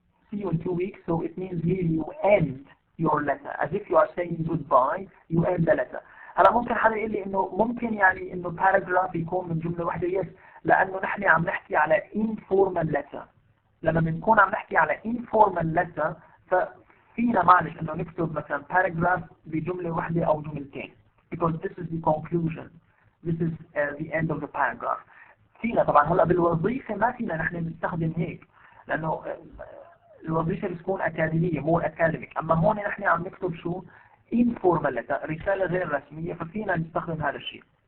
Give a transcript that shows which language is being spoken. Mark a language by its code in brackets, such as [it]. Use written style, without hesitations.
[en] See you in 2 weeks, so it means here you end your letter. As if you are saying goodbye, you end the letter. [ar] هلا ممكن حدا يقول لي إنه ممكن يعني إنه paragraph يكون من جملة واحدة. يس، لأنه نحن عم نحكي على [en] informal letter. [ar] لما بنكون عم نحكي على [en] informal letter [ar] ففينا معلش إنه نكتب مثلا paragraph بجملة واحدة أو جملتين. [en] Because this is the conclusion. This is the end of the paragraph. [ar] فينا طبعا هلا بالوظيفة ما فينا نحن نستخدم هيك، لأنه الوظيفة بتكون أكاديمية [en] more academic. [ar] أما هون نحن عم نكتب شو [en] informal letter، [ar] رسالة غير رسمية، ففينا نستخدم هذا الشيء.